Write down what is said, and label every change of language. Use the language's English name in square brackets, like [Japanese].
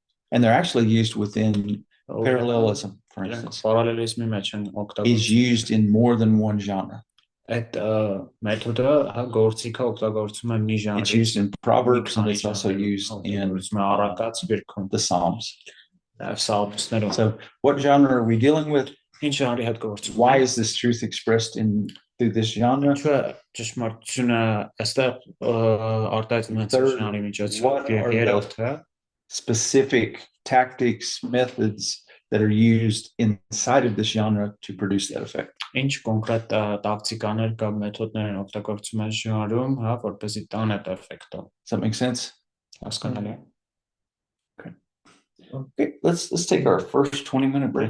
[English] And they're actually used within parallelism, for instance. Is used in more than one genre. [Armenian] այդ մեթոդը հա գործիքը օգտագործում է մի [English] It's [Armenian] ժանրի [English] used in Proverbs and it's also used in [Armenian] առակաց գրքում [English] the Psalms. [Armenian] սալմոսներով [English] So, what genre are we dealing with? [Armenian] ինչ ժանրի հետ գործում [English] Why is this truth expressed through this genre? [Armenian] ինչու է ճշմարտությունը այստեղ արտահայտվում է [English] Third, [Armenian] ժանրի միջոցով [English] what are the- [Armenian] երրորդը [English] Specific tactics, methods that are used inside of this genre to produce that effect. [Armenian] ինչ կոնկրետ տակտիկաներ կամ մեթոդներ են օգտագործում այս ժանրում, հա, որպեսզի տան այդ էֆեկտը։ [English] Does that make sense? [Armenian] Հասկանալի է։ [English] Okay, let's take our first 20-minute break.